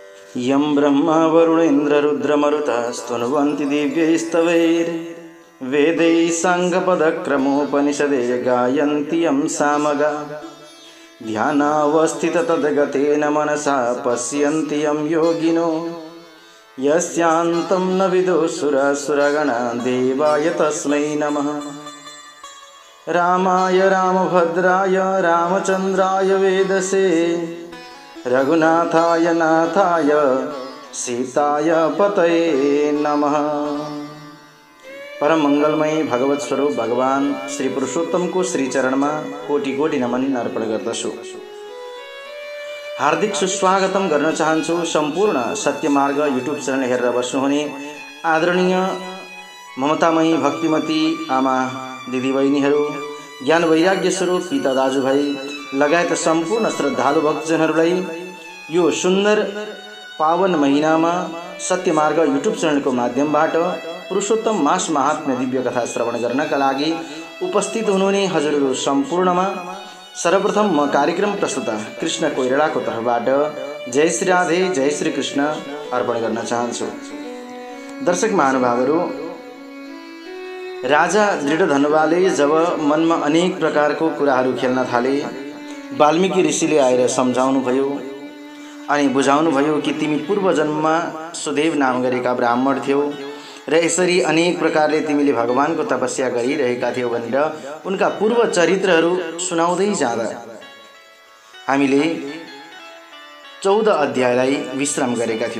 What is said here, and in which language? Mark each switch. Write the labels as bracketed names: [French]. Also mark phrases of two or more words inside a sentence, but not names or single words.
[Sanskrit] यं ब्रह्मा वरुणेन्द्र रुद्रमरुतः स्तुवन्ति दिव्यैस्तवैर्वेदैः साङ्गपदक्रमोपनिषदे गायन्ति यं सामगा ध्यानावस्थिततद्गतेन मनसा पश्यन्ति यं योगिनो यस्यान्तं न विदुः देवाय तस्मै नमः। रामाय रामभद्राय रामचन्द्राय वेदसे रघुनाथाय नाथाय सीताय पतये नमः। [Hindi] परम मंगलमय भगवत स्वरूप भगवान श्री पुरुषोत्तम को श्री चरण में कोटि कोटि नमन [Nepali] अर्पण गर्दछु। हार्दिक सुस्वागतम गर्न चाहन्छु सम्पूर्ण सत्यमार्ग युट्युब च्यानल हेरेर बस्नुहुने आदरणीय ममतामयी भक्तिमती आमा दिदीबहिनीहरू, ज्ञान वैराग्य स्वरूप पिता दाजुभाइ लगायत सम्पूर्ण श्रद्धालु भक्तजनहरूलाई यो सुन्दर पावन महिनामा सत्यमार्ग युट्युब च्यानलको माध्यमबाट पुरुषोत्तम मास महात्म्य दिव्य कथा श्रवण गर्नका लागि उपस्थित हुनुहुने हजुरहरू सम्पूर्णमा सर्वप्रथम म कार्यक्रम प्रस्तुता कृष्ण कोइरालाको तर्फबाट जय श्री राधे जय श्री कृष्ण अर्पण गर्न चाहन्छु। दर्शक महानुभावहरू, राजा दृढधनुवाले जब मनमा अनेक प्रकारको कुराहरू खेल्न थाले, वाल्मीकि ऋषिले आएर सम्झाउनु भयो अनि बुझाउनु भयो कि तिमी पूर्व जन्ममा सुदेव नाम गरेका ब्राह्मण थियौ र यसरी अनेक प्रकारले तिमीले भगवानको तपस्या गरिरहेका थियौ भनेर उनका पूर्व चरित्रहरू सुनाउँदै जाँदा हामीले 14 अध्यायलाई विश्राम गरेका थियौं।